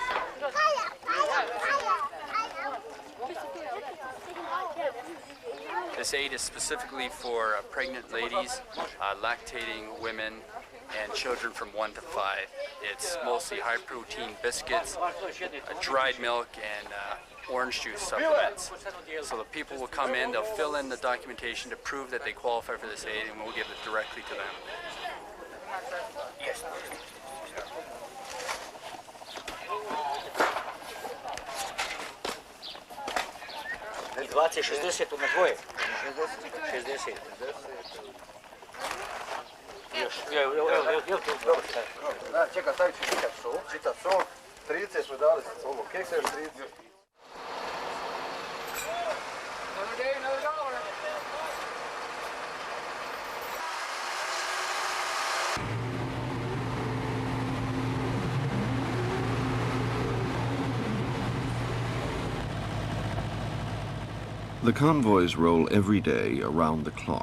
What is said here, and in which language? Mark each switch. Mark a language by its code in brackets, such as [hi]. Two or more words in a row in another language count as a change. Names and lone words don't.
[en] This aid is specifically for pregnant ladies, lactating women, and children from 1 to 5. It's mostly high-protein biscuits, dried milk, and orange juice supplements. So the people will come in, they'll fill in the documentation to prove that they qualify for this aid, and we'll give it directly to them. Yes. [hr] на двоje. 60. Još. Čekaj, stavit ću čitat sol. 30 smo dali ovo keksa, još 30. [en] Another day, another dollar. The convoys roll every day around the clock.